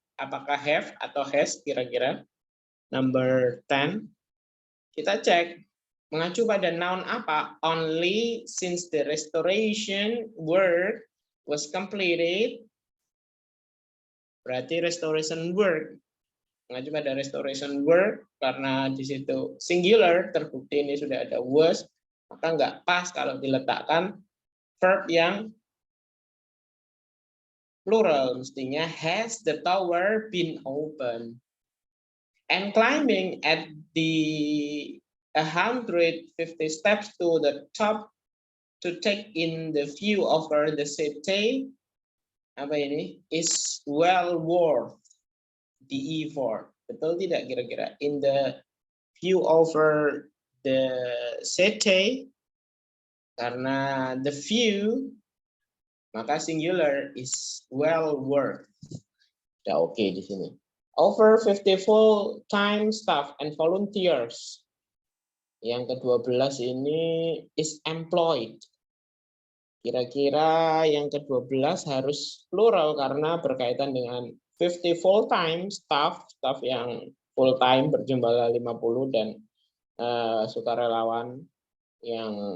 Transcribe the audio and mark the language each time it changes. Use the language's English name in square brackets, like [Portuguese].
[Indonesian] Apakah have atau has kira-kira? [English] Number 10. [Indonesian] Kita cek. Mengacu pada noun apa? [English] Only since the restoration work was completed. [Indonesian] Berarti restoration work. Mengacu pada restoration work, karena di situ singular, terbukti ini sudah ada was, maka nggak pas kalau diletakkan verb yang plural. Mestinya [English] has the tower been open. And climbing at the 150 steps to the top to take in the view over the city, [Indonesian] apa ini, [English] is well worth the effort. [Indonesian] Betul tidak kira-kira? [English] In the view over the city, karena the view, maka singular is well worth. [Indonesian] Ya oke di sini. [English] Over 50 full-time staff and volunteers. [Indonesian] Yang ke-12 ini [English] is employed. [Indonesian] Kira-kira yang ke-12 harus plural karena berkaitan dengan 50 full-time staff yang full-time berjumlah 50 dan sukarelawan yang